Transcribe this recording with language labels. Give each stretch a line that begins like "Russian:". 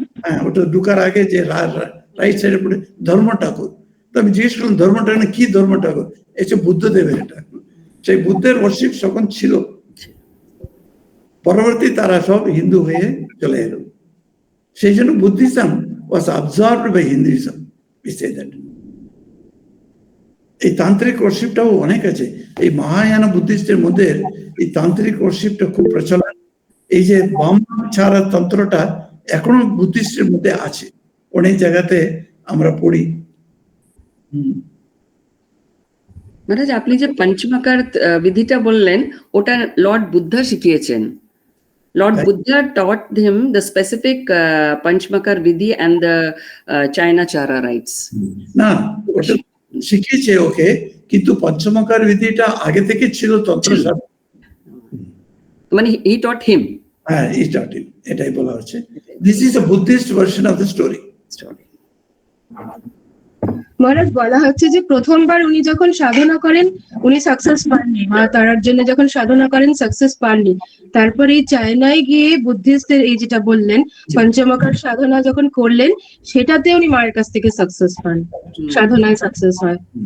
Bangla: হ্যাঁ, ওটা ঢুকার আগে যে রাইট সাইডে পড়ে ধর্ম ঠাকুর। তো আমি জিজ্ঞেস করলাম ধর্ম ঠাকুর কি ধর্ম ঠাকুর? এসে বুদ্ধদেবের এটা। সেই বুদ্ধের ওয়ার্শিপ তখন ছিল, পরবর্তী তারা সব হিন্দু হয়ে চলে এলো। সেই জন্য
English: Buddhism was absorbed by Hinduism, we say that.
Bangla: এই তান্ত্রিক ওয়ার্শিপটাও অনেক আছে এই মহায়ান বুদ্ধিস্টের মধ্যে। এই তান্ত্রিক ওয়ার্শিপটা খুব প্রচলন। এই যে বাম ছাড়া তন্ত্রটা এখনো বুদ্ধিস্টের মধ্যে আছে, অনেক জায়গাতে আমরা পড়ি। মহারাজ, আপনি যে পঞ্চমকার বিধিটা বললেন ওটা লর্ড বুদ্ধা শিখিয়েছেন।
English: Lord Buddha taught him the specific Panchmakar Vidhi and the Chayanachara rites.
Bangla: না, ওটা শিখিয়েছে ওকে, কিন্তু পঞ্চমকার বিধিটা আগে থেকে ছিল তন্ত্রশাস্ত্র।
English: মানে he taught him.
Bangla: হ্যাঁ,
English: he taught him,
Bangla: এটাই বলা হচ্ছে।
English: This is a Buddhist version of the story.
Bangla: মহারাজ, বলা হচ্ছে যে প্রথমবার উনি যখন সাধনা করেন উনি সাকসেস পাননি, মা তারার জন্য যখন সাধনা করেন সাকসেস পাননি। তারপরে এই চায়নায় গিয়ে বুদ্ধিস্টদের এই যেটা বললেন পঞ্চমকার সাধনা যখন করলেন সেটাতে উনি মায়ের কাছ থেকে সাকসেস পান, সাধনায় সাকসেস হয়।